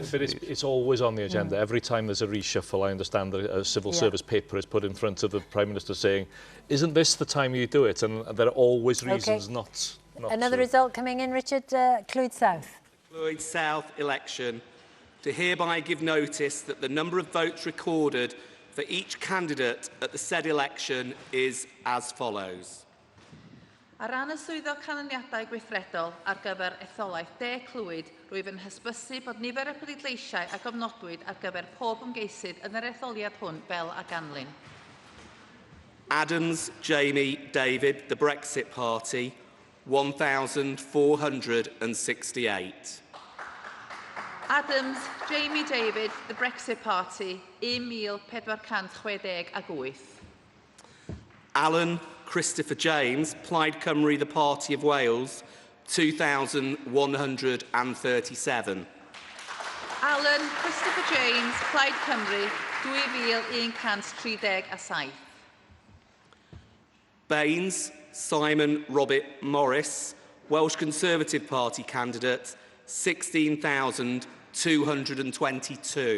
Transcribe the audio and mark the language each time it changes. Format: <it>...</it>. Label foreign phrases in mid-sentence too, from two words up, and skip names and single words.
<en>But it's always on the agenda. Every time there's a reshuffle, I understand that a civil service paper is put in front of the Prime Minister saying, "Isn't this the time you do it?" And there are always reasons not Another to. result coming in, Richard. Clwyd South. Clwyd South election. To hereby give notice that the number of votes recorded for each candidate at the said election is as follows.</en> <cy>Ar ran y swyddog canlyniadau gweithredol ar gyfer etholaeth De Clwyd, rwyf yn hysbysu bod nifer y pleidleisiau a gofnodwyd ar gyfer pob ymgeisydd yn yr etholiad hwn fel a ganlyn.</cy> <en>Adams Jamie David, the Brexit Party, 1,468. Adams Jamie David, the Brexit Party, 1,468. Alan Christopher James, Plaid Cymru, the Party of Wales, 2,137. Alan Christopher James, Plaid Cymru, 2,137. Baines Simon Robert Morris, Welsh Conservative Party candidate, 16,222.</en>